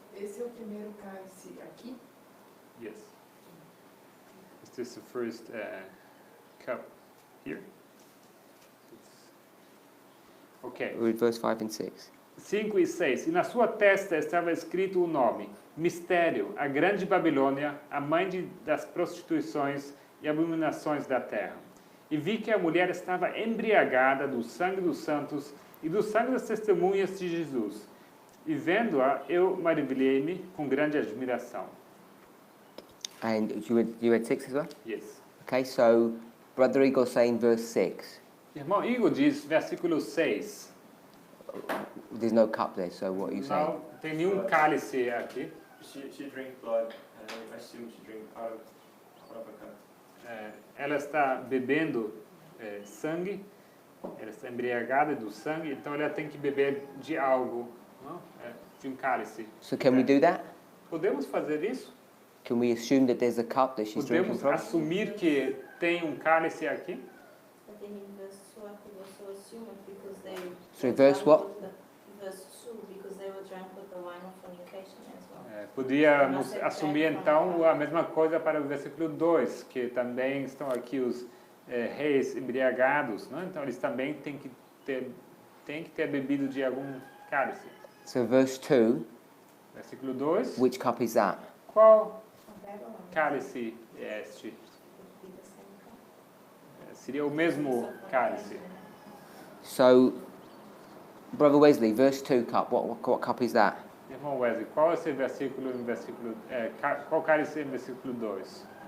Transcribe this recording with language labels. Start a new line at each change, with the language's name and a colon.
Portuguese: Esse é o primeiro cálice aqui?
English: Yes. Is this the first cup here? Okay. We'll read verse 5 and 6.
Portuguese: 5 e 6. E na sua testa estava escrito o nome: Mistério, a grande Babilônia, a mãe das prostituições e abominações da terra. E vi que a mulher estava embriagada do sangue dos santos e do sangue das testemunhas de Jesus. E vendo-a, eu maravilhei-me com grande admiração.
English: And you read 6 as well? Yes. Okay, so Brother Igor saying verse 6.
Portuguese: Irmão Igor diz, versículo 6.
English: There's no cup there, so what are you saying?
Portuguese: Não tem nenhum cálice aqui.
English: She drank blood, and I assume she drank out of a cup.
Portuguese: Ela está bebendo sangue, ela está embriagada do sangue, então ela tem que beber de algo, não? De um cálice.
English: So can we do that?
Portuguese: Podemos fazer isso?
English: Can we assume that there's a cup that she's drinking
Portuguese: Podemos
English: from?
Portuguese: assumir que tem um cálice aqui?
English: I think in verse 2 I could also assume it because they... Sorry, verse what? Verse 2, because they were drunk with the wine of fornication as well.
Portuguese: Podíamos assumir então a mesma coisa para o versículo 2, que também estão aqui os reis embriagados, não? Então eles também têm que ter bebido de algum cálice.
English: So verse 2,
Portuguese: Versículo 2.
English: which cup is that?
Portuguese: Qual cálice é este? Seria o mesmo cálice.
English: So, Brother Wesley, verse 2 cup, what cup is that?
Portuguese: Irmão Wesley, qual é esse versículo qual cálice é em versículo 2?